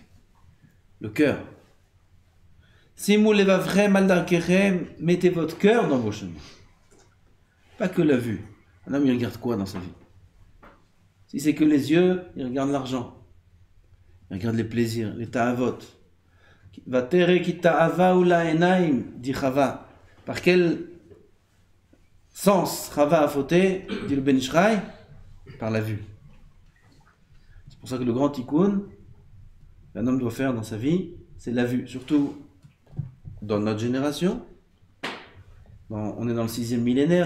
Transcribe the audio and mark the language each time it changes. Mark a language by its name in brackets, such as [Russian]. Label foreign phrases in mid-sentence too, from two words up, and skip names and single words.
[French] Le cœur. [Hebrew] שימו לבבכם על דרכיכם, [French] mettez votre cœur dans vos chemins. Pas que la vue. Un homme, il regarde quoi dans sa vie? Si c'est que les yeux, il regarde l'argent. Il regarde les plaisirs, les ta'avot. [Hebrew] ותרא כי תאוה הוא לעינים, [French] dit Chava. Par quel sens Chava a fauté, dit le Ben Ishraï? Par la vue. C'est pour ça que le grand tikkun qu'un homme doit faire dans sa vie, c'est la vue. Surtout dans notre génération. On est dans le 6e millénaire.